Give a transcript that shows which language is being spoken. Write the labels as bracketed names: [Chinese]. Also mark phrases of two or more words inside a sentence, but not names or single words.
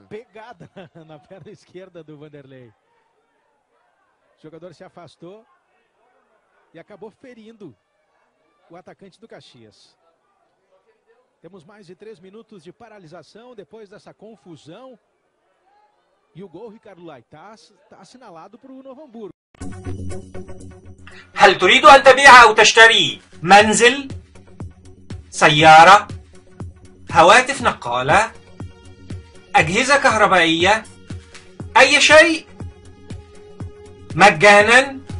[Portuguese] Pegada na perna esquerda do Vanderlei. O jogador se afastou e acabou ferindo o atacante do Caxias. Temos mais de 3 minutos de paralisação depois dessa confusão. E o gol, Ricardo Lai, está assinalado para o Novo Hamburgo. [Arabic] هل تريد أن تبيع أو تشتري منزل، سيارة، هواتف نقالة، أجهزة كهربائية، أي شيء مجانا؟